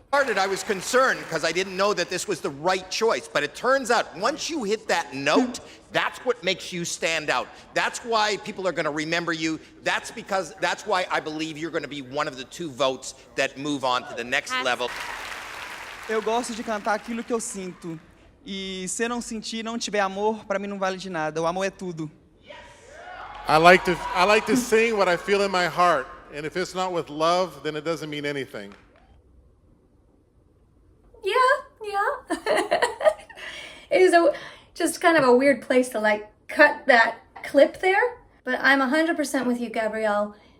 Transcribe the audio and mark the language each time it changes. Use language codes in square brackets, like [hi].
[en] I was concerned because I didn't know that this was the right choice, but it turns out once you hit that note, that's what makes you stand out. That's why people are going to remember you. That's why I believe you're going to be one of the 2 votes that move on to the next level. [pt] Eu gosto de cantar aquilo que eu sinto. E se eu não sentir, não tiver amor, para mim não vale de nada. O amor é tudo. [en] I like to sing what I feel in my heart, and if it's not with love, then it doesn't mean anything. Yeah. It is just kind of a weird place to like cut that clip there, but I'm 100% with you, Gabriel.